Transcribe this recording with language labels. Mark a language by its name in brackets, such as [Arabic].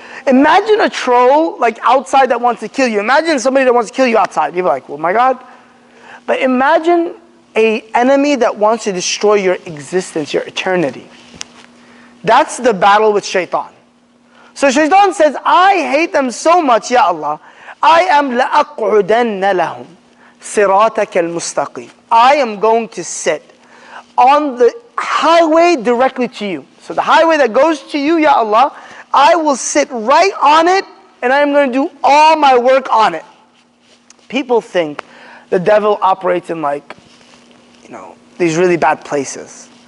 [English] Imagine a troll like outside that wants to kill you. Imagine somebody that wants to kill you outside. You're like, oh my God. But imagine an enemy that wants to destroy your existence, your eternity. That's the battle with shaitan. So shaitan says, I hate them so much, Ya Allah. I am [Arabic] لَأَقْعُدَنَّ لَهُمْ صِرَاطَكَ الْمُسْتَقِيمِ. [English] I am going to sit on the highway directly to you. So the highway that goes to you, Ya Allah, I will sit right on it and I am going to do all my work on it. People think the devil operates in these really bad places.